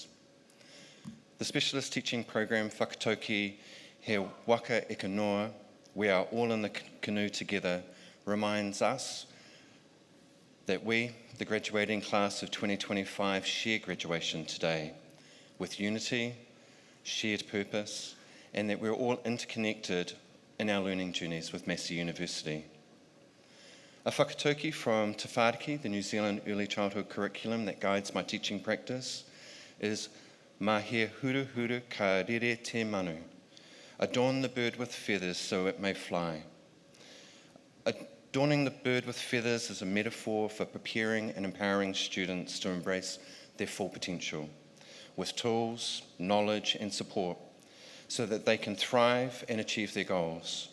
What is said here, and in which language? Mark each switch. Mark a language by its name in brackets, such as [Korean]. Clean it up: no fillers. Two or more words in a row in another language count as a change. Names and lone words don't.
[English] The Specialist Teaching Program [Māori] Whakatoki He Waka Eka Noa, [English] we are all in the canoe together, reminds us that we, the graduating class of 2025, share graduation today with unity, shared purpose, and that we're all interconnected in our learning journeys with Massey University. A whakatoki from Te Whāriki, the New Zealand Early Childhood curriculum that guides my teaching practice, is [Māori] Ma he huru huru ka rere te manu. [English] Adorn the bird with feathers so it may fly. Adorning the bird with feathers is a metaphor for preparing and empowering students to embrace their full potential with tools, knowledge and support so that they can thrive and achieve their goals.